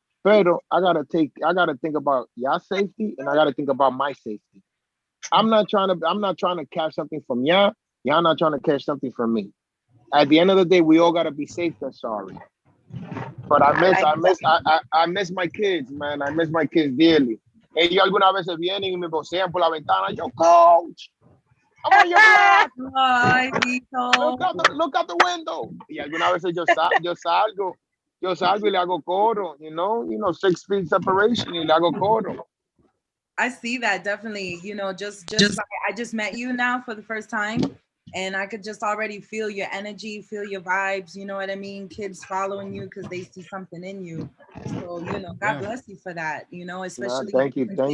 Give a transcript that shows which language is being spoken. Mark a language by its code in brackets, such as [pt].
[en] Pero I gotta think about y'all safety and I gotta think about my safety. I'm not trying to catch something from y'all. Y'all not trying to catch something from me. At the end of the day, we all gotta be safe and sorry. But I miss my kids, man. I miss my kids dearly. [es] Ellos algunas veces vienen y me vocean por la ventana. [en] Yo, coach, I want your class. Ay, look out the window. [es] Y algunas veces yo salgo y le hago coro, [en] you know, 6 feet separation [es] y le hago coro. [en] I see that definitely, you know, just like I just met you now for the first time and I could just already feel your energy, feel your vibes, you know what I mean? Kids following you because they see something in you. So, you know, God bless you for that, you know, especially thank you.